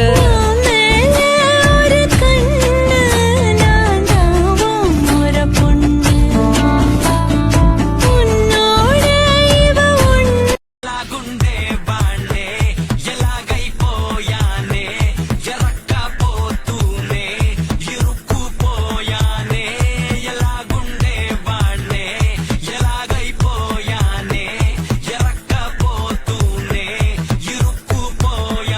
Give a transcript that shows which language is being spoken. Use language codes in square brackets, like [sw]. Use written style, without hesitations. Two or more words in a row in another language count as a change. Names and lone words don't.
[ta] ஒரு கண்ணு நான் ஒரு பொண்ணு உன்னோட இவ ஒண்ணு. [te] గుండె బాండే ఎలాగైపోయానే ఎరక్కపోతూనే ఇరుక్కుపోయానే ఎలాగుండే బాండే ఎలాగైపోయానే ఎరక్కపోతూనే ఇరుక్కుపోయా.